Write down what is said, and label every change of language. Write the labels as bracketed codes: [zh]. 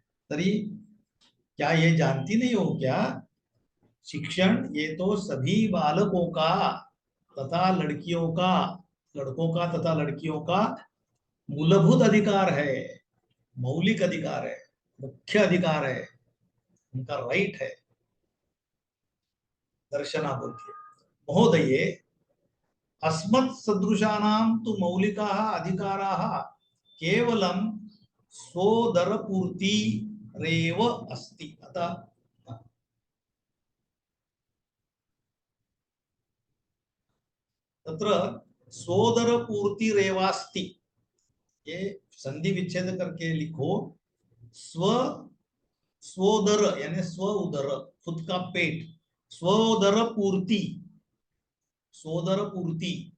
[hi] तरी क्या ये जानती नहीं हो क्या, शिक्षण ये तो सभी बालकों का तथा लड़कियों का, लड़कों का तथा लड़कियों का मूलभूत अधिकार है, मौलिक अधिकार है, मुख्य अधिकार है, उनका राइट है। दर्शना बोलती है, [sa] महोदये अस्मत् सदृशानां तु मौलिकाः अधिकाराः केवलं सोदरपूर्तिरेव अस्ति। [hi] अतः तत्र सोदरपूर्तिरेवास्ति, ये संधि विच्छेद करके लिखो, स्व, स्वोदर यानी स्व उदर, खुद का पेट, स्वोदर पूर्ति, सोदर पूर्ति,